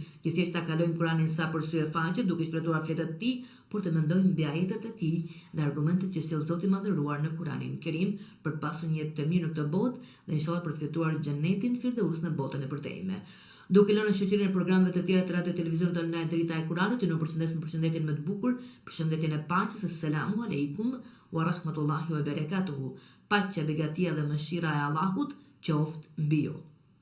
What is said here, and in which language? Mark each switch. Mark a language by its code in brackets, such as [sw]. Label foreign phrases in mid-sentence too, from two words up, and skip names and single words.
[sq] Që thjesht ta kalojmë Kur'anin sa për sy e faqe, duke shpretuar fletët e tij, por të mendojmë mbi ajetet e tij dhe argumentet që sjell Zoti i Madhëruar në Kur'anin e Kerim për të pasur një jetë të mirë në këtë botë dhe inshallah për të fituar xhenetin Firdaus në botën e përtejme. Duke lënë shoqërinë e programeve të tjera të radio televizionit online drita e Kuranit, ju përshëndes me përshëndetjen më të bukur, përshëndetjen e paqes, [ar] السلام عليكم ورحمة الله وبركاته. [sq] Paqja, begatia dhe mëshira e Allahut qoftë mbi ju.